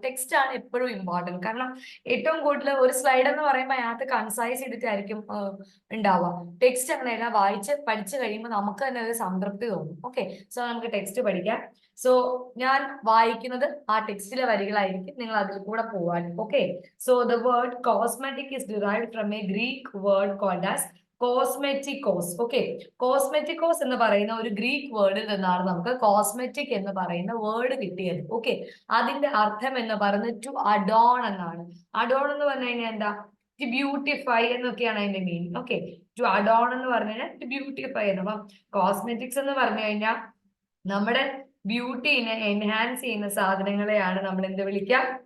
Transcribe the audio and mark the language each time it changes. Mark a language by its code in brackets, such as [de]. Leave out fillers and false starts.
[ml] Text ആണ് എപ്പോഴും important. കാരണം ഏറ്റവും കൂടുതൽ ഒരു സ്ലൈഡ് എന്ന് പറയുമ്പോൾ അതിനകത്ത് കൺസൈസ് ചെയ്തിട്ടായിരിക്കും ഉണ്ടാവുക. ടെക്സ്റ്റ് അങ്ങനെയല്ല, വായിച്ച് പഠിച്ചു കഴിയുമ്പോൾ നമുക്ക് തന്നെ ഒരു സംതൃപ്തി തോന്നും. ഓക്കെ, സോ നമുക്ക് ടെക്സ്റ്റ് പഠിക്കാം. സോ ഞാൻ വായിക്കുന്നത് ആ ടെക്സ്റ്റിലെ വരികളായിരിക്കും, നിങ്ങൾ അതിൽ കൂടെ പോവാൻ. [en] Okay, so the word cosmetic is derived from a Greek word called as kosmetikos. [ml] Okay, കോസ്മെറ്റിക്കോസ് എന്ന് പറയുന്ന ഒരു ഗ്രീക്ക് വേർഡിൽ നിന്നാണ് നമുക്ക് കോസ്മെറ്റിക് എന്ന് പറയുന്ന വേർഡ് കിട്ടിയത്. ഓക്കെ, അതിന്റെ അർത്ഥം എന്ന് പറയുന്നത് ടു അഡോൺ എന്നാണ്. അഡോൺ എന്ന് പറഞ്ഞു കഴിഞ്ഞാൽ എന്താ? ടു ബ്യൂട്ടിഫൈ എന്നൊക്കെയാണ് അതിന്റെ മീനിങ്. ഓക്കെ, ടു അഡോൺ എന്ന് പറഞ്ഞു കഴിഞ്ഞാൽ ടു ബ്യൂട്ടിഫൈ എന്ന്. അപ്പം കോസ്മെറ്റിക്സ് എന്ന് പറഞ്ഞു കഴിഞ്ഞാൽ നമ്മുടെ ബ്യൂട്ടിനെ എൻഹാൻസ് ചെയ്യുന്ന സാധനങ്ങളെയാണ് നമ്മൾ എന്ത് വിളിക്കാം?